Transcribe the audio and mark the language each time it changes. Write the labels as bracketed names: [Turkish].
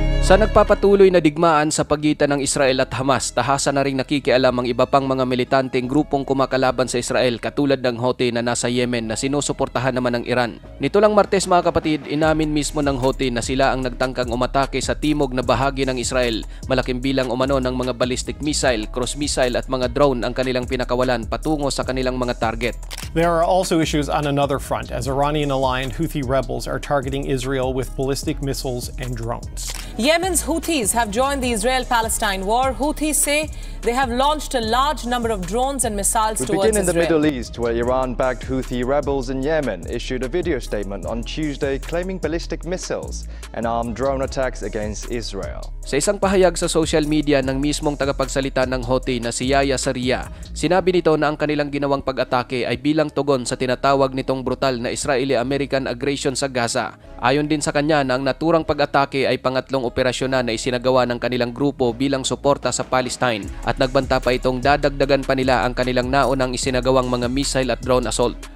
[Filipino] Sa nagpapatuloy na digmaan sa pagitan ng Israel at Hamas, tahasa na ring nakikialam ang iba pang mga militanteng grupong kumakalaban sa Israel katulad ng Houthi na nasa Yemen na sinusuportahan naman ng Iran. Nito lang Martes mga kapatid, inamin mismo ng Houthi na sila ang nagtangkang umatake sa timog na bahagi ng Israel. Malaking bilang umano ng mga ballistic missile, cruise missile at mga drone ang kanilang pinakawalan patungo sa kanilang mga target. [English] There are also issues on another front as Iranian-aligned Houthi rebels are targeting Israel with ballistic missiles and drones. Yemen's Houthis have joined the Israel-Palestine war. Houthis say they have launched a large number of drones and missiles towards Israel. We begin in the Middle East, where Iran-backed Houthi rebels in Yemen issued a video statement on Tuesday claiming ballistic missiles and armed drone attacks against Israel. [Filipino] Sa isang pahayag sa social media ng mismong tagapagsalita ng Houthi na si Yahya Sariyah, sinabi nito na ang kanilang ginawang pag-atake ay bilang tugon sa tinatawag nitong brutal na Israeli-American aggression sa Gaza. Ayon din sa kanya na ang naturang pag-atake ay pangatlong operasyon na isinagawa ng kanilang grupo bilang suporta sa Palestine at nagbanta pa itong dadagdagan pa nila ang kanilang naunang isinagawang mga missile at drone assault.